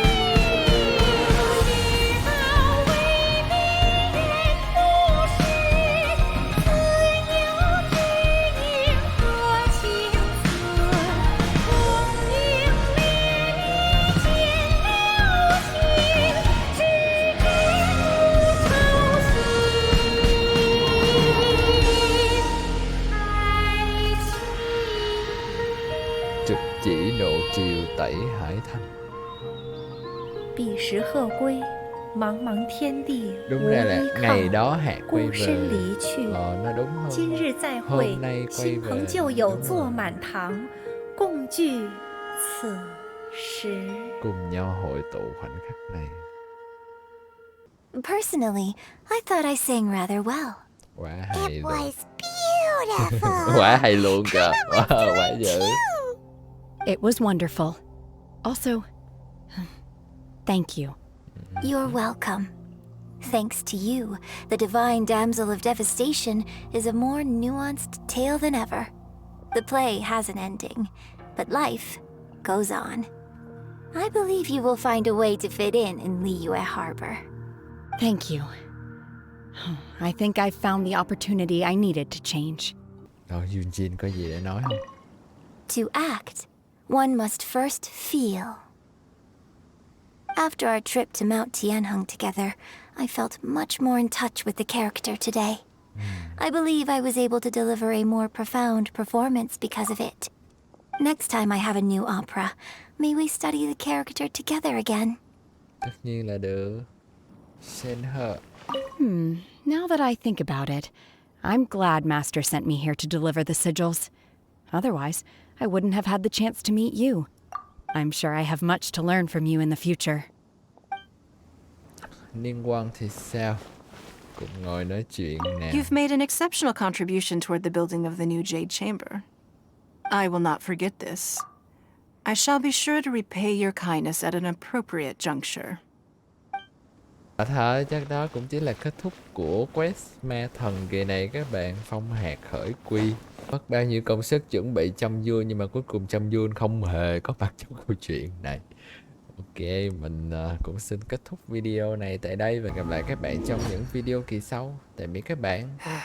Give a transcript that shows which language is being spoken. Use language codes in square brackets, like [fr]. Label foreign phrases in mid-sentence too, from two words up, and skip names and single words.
[zh] 知道为民人不是，自有知音和情字，功名烈女见了情，只知不操心。 [vi] Trực chỉ độ triều tẩy hải thanh. [zh] 彼时鹤归，茫茫天地 [vi] Đúng [zh] 无 [vi] ra [zh] 依 [vi] là [zh] 靠， [vi] ngày đó Hạ quay [zh] 孤 [vi] về. [zh] 身离去。 [vi] Nó đúng hơn. [zh] 今日再会 [vi] Hôm，nay quay [zh] 亲 [vi] về. [zh] 朋旧友 [vi] Đúng [zh] 坐 [vi] rồi. [zh] 满堂，共聚此时。 [vi] Cùng nhau hội tụ khoảnh khắc này. [en] Personally, I thought I sang rather well. [vi] Quá hay [en] It [vi] luôn. [en] was beautiful. [vi] Quá hay luôn kìa. Wow, quá dữ. [en] It was wonderful. Also, thank you. You're welcome. Thanks to you, the divine damsel of devastation is a more nuanced tale than ever. The play has an ending, but life goes on. I believe you will find a way to fit in Liyue Harbor. Thank you. I think I've found the opportunity I needed to change. [vi] Rồi Yunjin có gì để nói không? [en] To act, one must first feel. After our trip to Mount Tianheng together, I felt much more in touch with the character today. I believe I was able to deliver a more profound performance because of it. Next time I have a new opera, may we study the character together again? [vi] Tất nhiên là được. Sên hờ. [en] Now that I think about it, I'm glad Master sent me here to deliver the sigils. Otherwise, I wouldn't have had the chance to meet you. I'm sure I have much to learn from you in the future. [vi] Liên quan thì sao? Cùng ngồi nói chuyện nè. [en] You've made an exceptional contribution toward the building of the new Jade Chamber. I will not forget this. I shall be sure to repay your kindness at an appropriate juncture. [vi] Thôi chắc đó cũng chỉ là kết thúc của quest ma thần kỳ này các bạn. Phong Hạc Khởi Quy. Mất bao nhiêu công sức chuẩn bị Chăm Yun, nhưng mà cuối cùng Chăm Yun không hề có mặt trong câu chuyện này. Ok, mình cũng xin kết thúc video này tại đây và gặp lại các bạn trong những video kỳ sau.